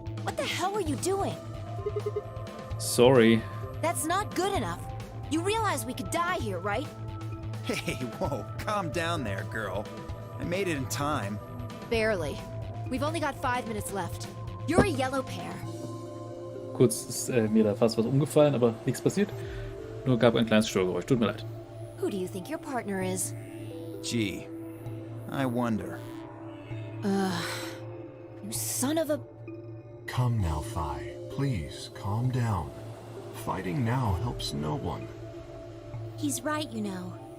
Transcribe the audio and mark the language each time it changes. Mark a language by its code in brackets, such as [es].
[en] What the hell are you doing? Sorry. That's not good enough. You realize we could die here, right? Hey, whoa, calm down there, girl. I made it in time. Barely. We've only got 5 minutes left. You're a yellow pair. [de] Kurz ist mir da fast was umgefallen, aber nichts passiert. Nur gab ein kleines Störgeräusch. Tut mir leid. [en] Who do you think your partner is? Gee, I wonder. You son of a... Come now, Phi. Please, calm down. Fighting now helps no one. He's right, you know.